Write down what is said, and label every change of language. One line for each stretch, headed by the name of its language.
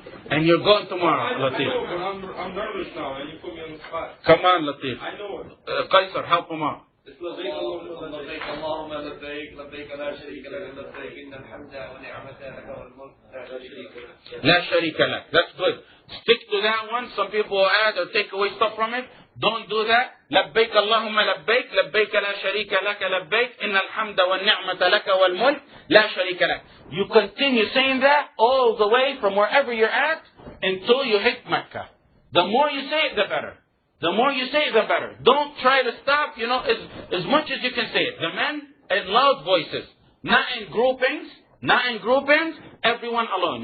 English: And you're going tomorrow, Latif. I know, but I'm nervous now, and you put me on the spot. Come on, Latif. I know it. Qaisar, help him out.
Arabic: لبيك اللهم لبيك لبيك لا شريك لك لبيك إن الحمد ونعمة لك والملك لا شريك لك.
English: That's good. Stick to that one. Some people will add or take away stuff from it. Don't do that.
Arabic: لبيك اللهم لبيك لبيك لا شريك لك لبيك إن الحمد والنعمة لك والملك لا شريك لك.
English: You continue saying that all the way from wherever you're at until you hit Mecca. The more you say it, the better. The more you say it, the better. Don't try to stop, as much as you can say it. The men in loud voices. Not in groupings, everyone alone.